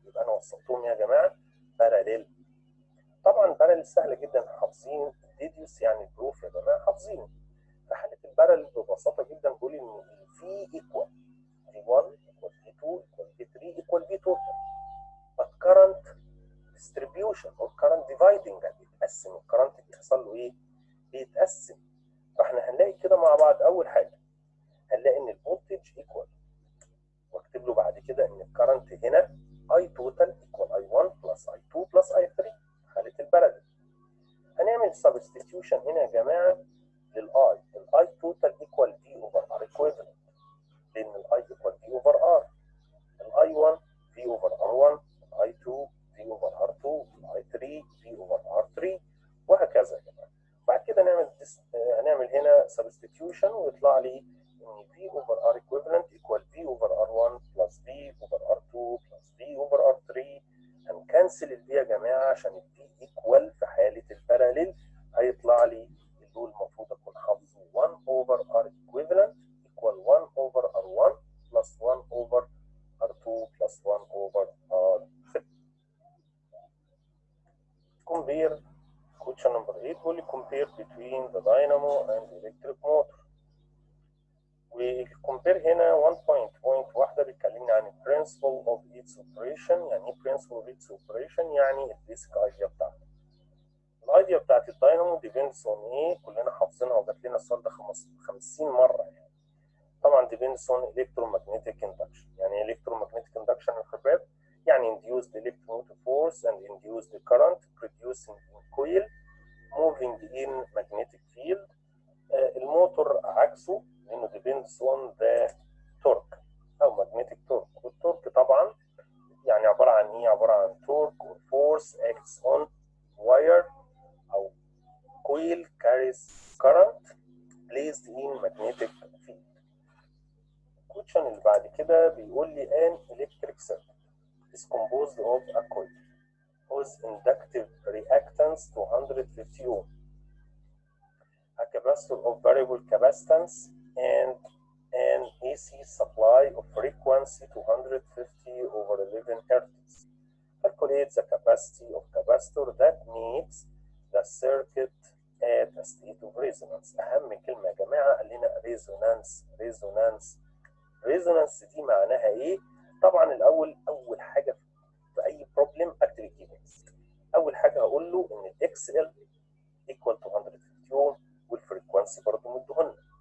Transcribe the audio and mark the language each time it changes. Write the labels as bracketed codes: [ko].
[ar] يبقى أنا وصلتهم يا جماعة parallel. طبعا parallel سهلة جدا حافظين. deduce يعني proof يا جماعة حافظين. في حالة البارل ببساطة جدا بقول إن [en] V equal V1 equal V2 equal V3 equal V total. But current distribution or current dividing [ar] بيتقسم. الكرنت بيحصل له ايه؟ بيتقسم. فاحنا هنلاقي كده مع بعض اول حاجه هنلاقي ان الفولتج ايكوال، واكتب له بعد كده ان الكرنت هنا اي توتال ايكوال اي 1 بلس اي 2 بلس اي 3 حاله البارل. هنعمل substitution هنا يا جماعه للاي، الاي توتال ايكوال في اوفر ار ايكويفالنت، لان الاي ايكوال في اوفر ار، الاي 1 في اوفر ار 1، الاي 2 في اوفر ار 2، الاي 3 في اوفر ار 3، وهكذا يا جماعه. بعد كده هنعمل هنا substitution ويطلع لي ان في اوفر ار ايكويفالنت ايكوال في اوفر ار 1 بلس في اوفر ار 2 بلس في اوفر ار 3. هنكنسل الفي يا جماعه عشان الفي ايكوال في حاله الباراليل هيطلع لي اللي هو المفروض اكون حافظه 1 اوفر ار ايكويفالنت ايكوال 1 اوفر ار 1 بلس 1 اوفر ار 2 بلس 1 اوفر ار 3. [en] compare question number 8 [ar] بيقول لي [en] compare between the dynamo and electric motor. [ar] والكومبير هنا 1 point واحده بيتكلمني عن [en] principle of its operation. [ar] يعني ايه principle of its operation؟ يعني البيسك ايديا بتاعته. الايديا بتاعت الداينامو depends on ايه؟ كلنا حافظينها وجات لنا السؤال ده 50 مره يعني. [en] طبعا depends on electromagnetic induction. [ar] يعني ايه [en] electromagnetic induction [ar] يا شباب؟ [en] يعني induced electromotive force and induced current producing in coil moving in magnetic field. [ar] الموتور عكسه لانه [en] depends on the torque او magnetic torque. [ar] والتورك طبعا يعني عباره عن [en] ايه؟ عباره عن torque or force acts on wire او coil carries current placed in magnetic field. [ar] الكويشن اللي بعد كده بيقول لي [en] an electric circuit is composed of a coil whose inductive reactance 250 ohm, a capacitor of variable capacitance, and an AC supply of frequency 250 over 11 Hz. Calculate the capacity of capacitor that meets the circuit at a state of resonance. [ar] أهم كلمة يا جماعة قال لنا resonance. resonance دي معناها إيه؟ طبعا الأول أول حاجة في أي بروبلم أكتب الجيفنز. أول حاجة هقول له إن الإكس إل equal to 150 ohm والفريكونسي برضه مديهولنا.